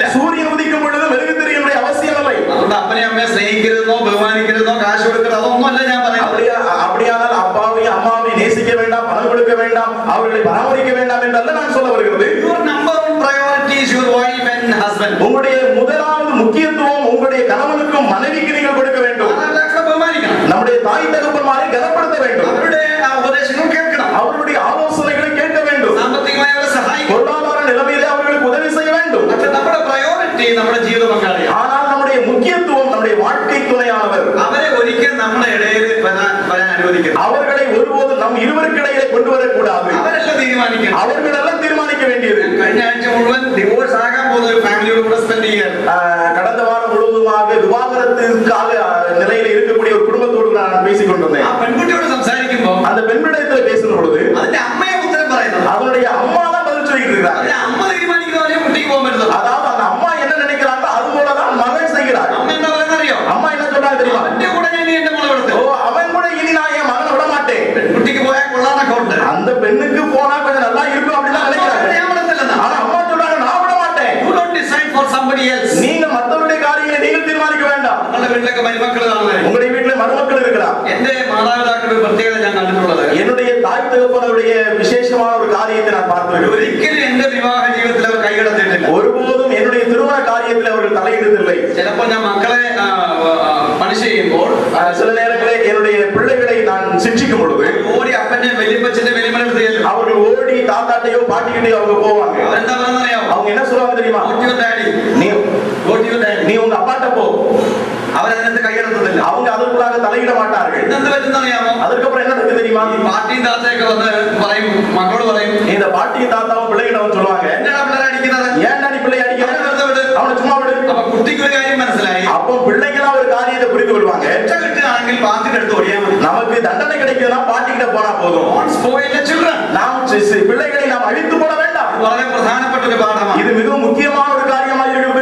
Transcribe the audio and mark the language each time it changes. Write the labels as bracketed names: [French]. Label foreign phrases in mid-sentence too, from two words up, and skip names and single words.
[Tamil] சூரியன் உதிக்கும் பொழுது மெழுகுதிரியினுடைய அவசியம் இல்லை. [Malayalam] അതുകൊണ്ട് അപ്പനെ അമ്മയെ സ്നേഹിക്കരുതെന്നോ ബഹുമാനിക്കരുതെന്നോ കാശ് കൊടുക്കരുത് അതൊന്നുമല്ല ഞാൻ പറയുന്നത്. [Tamil] அப்படியானால் அப்பாவையும் அம்மாவையும் நேசிக்க வேண்டாம், பணம் கொடுக்க வேண்டாம், அவர்களை பராமரிக்க வேண்டாம் என்றல்ல நான் சொல்ல வருகிறது. [English] Your number one priority is your wife and husband. [Tamil] உங்களுடைய முதலாவது முக்கியத்துவம் உங்களுடைய கணவனுக்கும் மனைவிக்கு நீங்கள் கொடுக்க வேண்டும். [Malayalam] മാതാപിതാക്കളെ ബഹുമാനിക്കണം. [Tamil] நம்முடைய தாய் தகப்பன்மாரை கனப்படுத்த வேண்டும். [Malayalam] അവരുടെ ഉപദേശങ്ങൾ കേൾക്കണം. [Tamil] அவருடைய ஆலோசனைகளை கேட்க வேண்டும். [Malayalam] സാമ്പത്തികമായി അവരെ സഹായിക്കണം. [Tamil] பொருளாதார நிலைமையிலே அவர்களுக்கு உதவி செய்ய வேண்டும். [Malayalam] പക്ഷെ നമ്മുടെ പ്രയോറിറ്റി നമ്മുടെ ജീവിത പങ്കാളിയാണ്. [Tamil] ஆனால் நம்முடைய முக்கியத்துவம் நம்முடைய வாழ்க்கை துணையானவர். [Malayalam] അവരെ ഒരിക്കൽ നമ്മുടെ ഇടയിൽ വരാൻ അനുവദിക്കരുത്. അനുവദിക്കുന്നത്. [Tamil] அவர்களை ஒருபோதும் நம் இருவருக்கிடையிலே கொண்டு வரக்கூடாது. [Malayalam] അവരെല്ലാം തീരുമാനിക്കണം. [Tamil] அவர்களெல்லாம் தீர்மானிக்க வேண்டியது. [Malayalam] കഴിഞ്ഞ ആഴ്ച മുഴുവൻ ഡിവോഴ്സ് ആകാൻ പോകുന്ന ഒരു ഫാമിലിയോട് കൂടെ സ്പെൻഡ് ചെയ്യാൻ [Tamil] கடந்த வாரம் முழுவதுமாக விவாகரத்துக்காக நிலையில இருக்கக்கூடிய ஒரு குடும்பத்தோடு நான் பேசிக் கொண்டிருந்தேன். [Malayalam] ആ പെൺകുട്ടിയോട് സംസാരിക്കുമ്പോൾ [Tamil] அந்த பெண்ணிடத்தில் பேசும் பொழுது [Malayalam] അതിന്റെ അമ്മയെ ഉത്തരം പറയുന്നത്. [Tamil] அவனுடைய அம்மா தான் பதில் சொல்லிட்டு இருக்கிறார். [Malayalam] അതിന്റെ അമ്മ തീരുമാനിക്കുന്നവരെ കുട്ടിക്ക് പോകാൻ പറ്റുന്നത്. [Tamil] அதாவது அந்த அம்மா என்ன நினைக்கிறாங்களோ அது போலதான் மகன் செய்கிறார். [Malayalam] അമ്മ എന്താ പറയുന്നത് അറിയോ? [Tamil] அம்மா என்ன சொல்றாங்க தெரியுமா? [Malayalam] അവന്റെ കൂടെ ഞാൻ എന്റെ മോളെ വിടുത്തു. [Tamil] ஓ அவன் கூட இனி நான் என் மகனை விட மாட்டேன். [Malayalam] പെൺകുട്ടിക്ക് പോയാൽ കൊള്ളാന്നൊക്കെ ഉണ്ട്. [Tamil] அந்த பெண்ணுக்கு போனா கொஞ்சம் நல்லா இருக்கும் அப்படின்னு நினைக்கிறாங்க. [Malayalam] ഞാൻ വിടത്തില്ലെന്നാ. [Tamil] ஆனா அம்மா சொல்றாங்க நான் விட மாட்டேன். [English] You don't decide for somebody else. [Tamil] நீங்க மத்தவருடைய காரியங்களை நீங்கள் தீர்மானிக்க வேண்டாம். [Malayalam] നിങ്ങളുടെ വീട്ടിലൊക്കെ മരുമക്കൾ കാണുന്നത്. [Tamil] உங்களுடைய வீட்டுல மருமக்கள் இருக்கிறார். [Malayalam] എന്റെ മാതാപിതാക്കളുടെ ഒരു പ്രത്യേകത ഞാൻ കണ്ടിട്ടുള്ളത്, [Tamil] என்னுடைய தாய் தகப்பனுடைய விசேஷமான ஒரு காரியத்தை நான் பார்த்திருக்கிறேன். [Malayalam] ഒരിക്കലും എന്റെ വിവാഹ ജീവിതത്തിൽ അവർ കൈകടത്തിയിട്ടില്ല. [Tamil] ஒருபோதும் என்னுடைய திருமண காரியத்தில் அவர்கள் தலையிடுவதில்லை. [Malayalam] ചിലപ്പോൾ ഞാൻ മക്കളെ പണിഷ് ചെയ്യുമ്പോൾ [Tamil] சில நேரங்களில் என்னுடைய பிள்ளைகளை நான் சிக்ஷிக்கும் பொழுது [Malayalam] ഓടി അപ്പന്റെ വലിയപ്പച്ചന്റെ വലിയമ്മയുടെ ചെല്ലും. [Tamil] அவர்கள் ஓடி தாத்தாட்டையோ பாட்டிக்கிட்டையோ அவங்க போவாங்க. [Malayalam] അവരെന്താ പറയുന്നറിയാമോ? [Tamil] அவங்க என்ன சொல்லுவாங்க தெரியுமா? [Malayalam] ഡാഡി, [Tamil] நீ நீ உங்க அப்பாட்ட போ. [Malayalam] അവരതിനകത്ത് കൈകടത്തുന്നില്ല. [Tamil] அவங்க அதற்குள்ளாக தலையிட மாட்டார்கள். [Malayalam] എന്ത് പറ്റുന്നറിയാമോ? [Tamil] அதுக்கப்புறம் என்ன நடக்குது தெரியுமா? [Malayalam] പാട്ടിയും താത്തയൊക്കെ വന്ന് പറയും, മക്കളോട് പറയും, [Tamil] இந்த பாட்டியும் தாத்தாவும் பிள்ளைகிட்ட சொல்லுவாங்க, [Malayalam] എന്തിനാ പിള്ളേരെ അടിക്കുന്നത്? [Tamil] ஏன்டா நீ பிள்ளை அடிக்கிற? [Malayalam] അവനെ വെറുതെ വിട്. [Tamil] அவனை சும்மா விடு. [Malayalam] അപ്പൊ കുട്ടിക്ക് ഒരു കാര്യം മനസ്സിലായി, [Tamil] அப்போ பிள்ளைங்களா ஒரு காரியத்தை புரிந்து கொள்வாங்க. [Malayalam] ഒറ്റ കിട്ടുകയാണെങ്കിൽ പാട്ടിന്റെ അടുത്ത് ഓടിയാൽ മതി. [Tamil] நமக்கு தண்டனை கிடைக்குதுன்னா பாட்டிக்கிட்ட போனா போதும். [English] Don't spoil the children. [Tamil] நாம் பிள்ளைகளை நாம் அழித்து போட வேண்டாம். [Malayalam] വളരെ പ്രധാനപ്പെട്ട ഒരു പാഠമാണ്. [Tamil] இது மிகவும் முக்கியமான ஒரு காரியமாக இருக்கிறது.